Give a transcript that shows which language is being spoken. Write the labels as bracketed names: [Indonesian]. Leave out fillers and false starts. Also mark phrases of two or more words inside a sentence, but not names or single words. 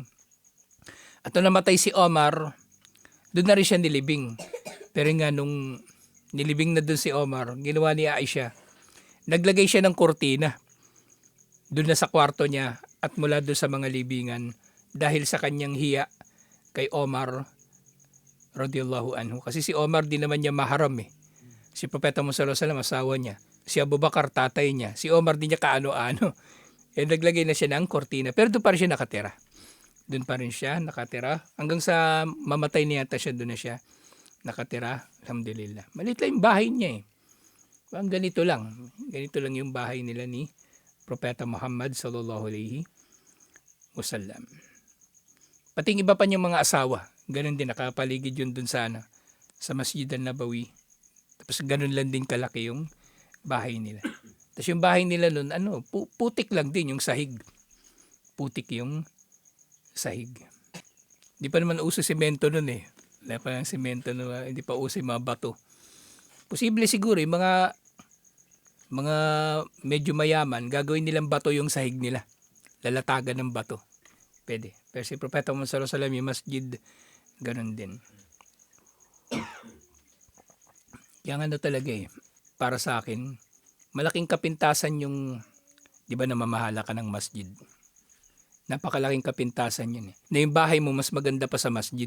[Filipino] At nung namatay si Omar, doon na rin siya nilibing. Pero nga nung nilibing na doon si Omar, ginawa ni Aisha, naglagay siya ng kurtina doon na sa kwarto niya at mula doon sa mga libingan, dahil sa kanyang hiya kay Omar [Arabic] رضي الله عنه. [Filipino] Kasi si Omar din naman niya maharam eh. Si Propeta Muhammad [Arabic] صلى الله عليه وسلم [Filipino] asawa niya. Si Abu Bakar tatay niya. Si Omar din niya kaano-ano. Naglagay na siya ng kortina. Pero doon pa rin siya nakatira. Doon pa rin siya nakatira. Hanggang sa mamatay niya siya, doon na siya nakatira. Alhamdulillah. Maliit lang yung bahay niya eh. Ang ganito lang. Ganito lang yung bahay nila ni Propeta Muhammad [Arabic] صلى الله عليه وسلم. [Filipino] Pati iba pa niyang mga asawa. Ganun din, nakapaligid yun doon sa Masjid an-Nabawi. Tapos ganun lang din kalaki yung bahay nila. Tapos yung bahay nila nun, putik lang din yung sahig. Putik yung sahig. Di pa naman uso semento nun eh. Wala pa yung semento nun, hindi pa uso yung mga bato. Posible siguro yung mga medyo mayaman, gagawin nilang bato yung sahig nila. Lalatagan ng bato. Pwede. Pero si Propeta Muhammad [Arabic] صلى الله عليه وسلم, [Filipino] yung masjid, ganun din. Yang ano talaga para sa akin, malaking kapintasan yung, di ba namamahala ka ng masjid. Napakalaking kapintasan yun na yung bahay mo mas maganda pa sa masjid.